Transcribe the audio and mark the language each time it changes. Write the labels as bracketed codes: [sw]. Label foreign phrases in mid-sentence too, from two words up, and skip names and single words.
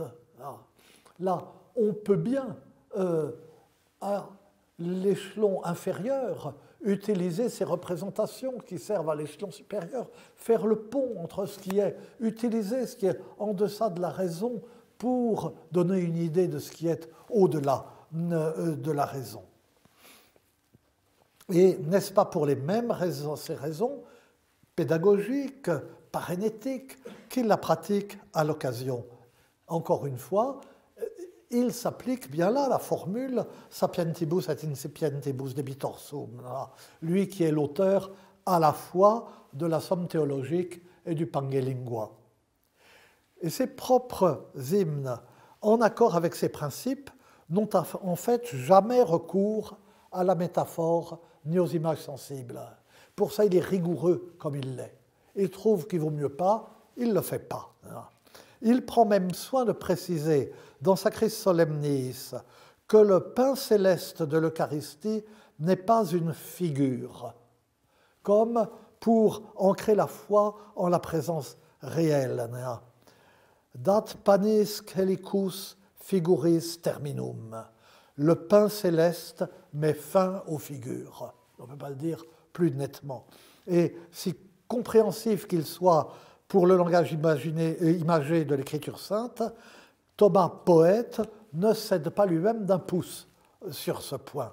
[fr] Là, on peut bien, à l'échelon inférieur, utiliser ces représentations qui servent à l'échelon supérieur, faire le pont entre ce qui est, utiliser ce qui est en deçà de la raison pour donner une idée de ce qui est au-delà de la raison. Et n'est-ce pas pour les mêmes raisons, ces raisons pédagogiques, parénétiques, qu'il la pratique à l'occasion? Encore une fois, il s'applique bien là la formule [la] sapientibus et incipientibus debitor sum, [fr] lui qui est l'auteur à la fois de la somme théologique et du Pange Lingua. Et ses propres hymnes, en accord avec ces principes, n'ont en fait jamais recours à la métaphore ni aux images sensibles. Pour ça, il est rigoureux comme il l'est. Il trouve qu'il vaut mieux pas, il ne le fait pas. Il prend même soin de préciser dans Sacris Solemnis que le pain céleste de l'Eucharistie n'est pas une figure, comme pour ancrer la foi en la présence réelle. [la] Dat panis caelicus figuris terminum. [fr] Le pain céleste met fin aux figures. On ne peut pas le dire plus nettement. Et si compréhensif qu'il soit pour le langage imagé de l'Écriture sainte, Thomas poète ne cède pas lui-même d'un pouce sur ce point.